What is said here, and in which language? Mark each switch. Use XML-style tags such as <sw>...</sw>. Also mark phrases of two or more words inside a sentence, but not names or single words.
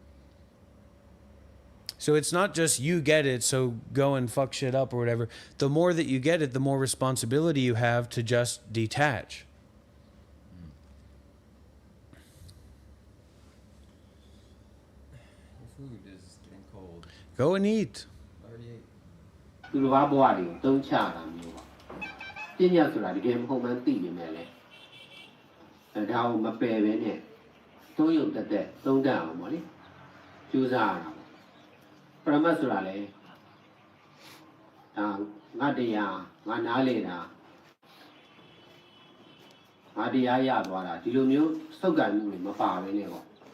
<en>So it's not just you get it, so go and fuck shit up or whatever. The more that you get it, the more responsibility you have to just detach. The food is getting cold. Go and eat. Already ate.</en> <my>သူတို့ဘာဘဝတွေကိုသုံးချတာမျိုးပါပညာဆိုတာတကယ်မဟုတ်မှန်းသိနေမယ်လေအဲဒါကိုမပယ်ပဲနဲ့သုံးရုံတက်တက်သုံးတတ်အောင်ပါလေကြိုးစားရတာပရမတ်ဆိုတာလေဒါငါတရားငါနားလေတာငါတရားရသွားတာဒီလိုမျိုးစုပ်ကံမှုတွေမပါပဲနဲ့ပေါ့</my>